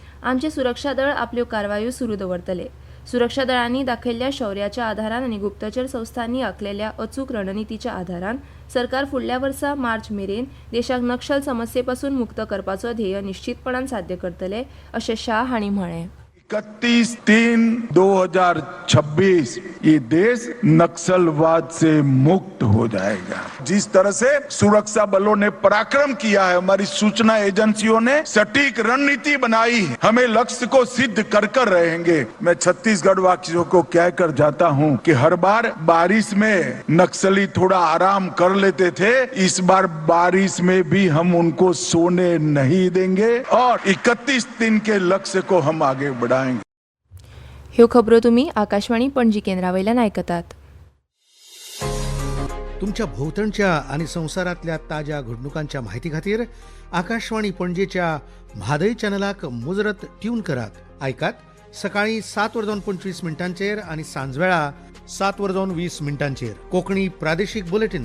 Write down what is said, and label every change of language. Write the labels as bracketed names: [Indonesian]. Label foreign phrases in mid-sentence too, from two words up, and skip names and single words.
[Konkani] आमचे सुरक्षा दळ आपल्यो कारवायो सुरू दवरतले. सुरक्षा दळांनी दाखयल्ल्या शौर्याच्या आधारान आनी गुप्तचर संस्थांनी आंखलेल्या अचूक रणनितीच्या आधारान सरकार फुडल्या वर्सा मार्च मेरेन देशाक नक्षल समस्ये पासून मुक्त करपाचो ध्येय निश्चितपणान साध्य करतले अशें शाह हांणी म्हळें. [Hindi] 31/3/2026 ये देश नक्सलवाद से मुक्त हो जाएगा. जिस तरह से सुरक्षा बलों ने पराक्रम किया है, हमारी सूचना एजेंसियों ने सटीक रणनीति बनाई है, हमें लक्ष्य को सिद्ध कर कर रहेंगे. मैं छत्तीसगढ़ वासियों को कहकर जाता हूं कि हर बार बारिश में नक्सली थोड़ा आराम कर लेते थे, इस बार बारिश में भी हम उनको सोने नहीं देंगे और 31 दिन के लक्ष्य को हम आगे बढ़ाएंगे. [Konkani] ह्यो खबरो तुम्ही आकाशवाणी पणजी केंद्रावयल्यान आयकतात. तुमच्या भोवतणच्या आणि संवसारातल्या ताज्या घडणुकांच्या म्हायती खातीर आकाशवाणी पणजेच्या म्हादय चॅनलाक मुजरत ट्यून करात. आयकात सकाळी 7:25 आणि सांजवेळा 7:20 कोंकणी प्रादेशीक बुलेटिन.